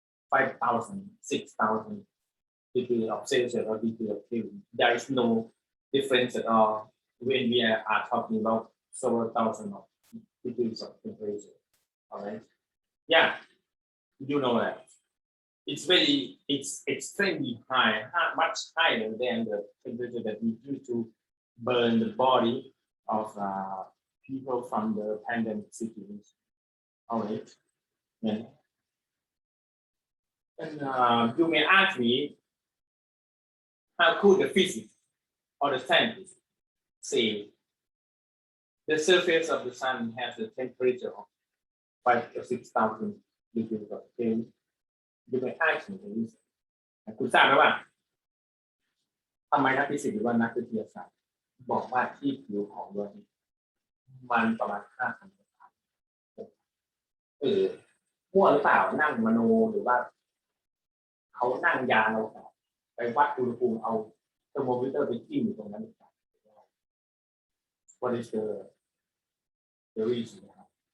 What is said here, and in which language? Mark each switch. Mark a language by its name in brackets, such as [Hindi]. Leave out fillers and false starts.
[English] 5,000 6,000 degrees of Celsius or degree of Kelvin there is no difference at all when we are talking about several thousand of degrees of temperature alright yeah you know that it's extremely high much higher than the temperature that we use to burn the body of people from the pandemic situation. All right. And you may ask me, how could the physicists or the scientists say the surface of the sun has a temperature of 5,000 or 6,000 degrees of Kelvin? You may ask me this. [Thai] คุณทราบไหมว่าทำไมนักฟิสิกส์หรือว่านักวิทยาศาสตร์บอกว่าที่ผิวของดวงอาทิตย์มันประมาณ 5,000 องศามั่วหรือเปล่านั่งมโนหรือว่าเขานั่งยาเราไปวัดอุณหภูมิเอาเทอร์โมมิเตอร์ไปจิ้มอยู่ตรงนั้นหรือเปล่า [English] What is the reason [Thai] นะครับ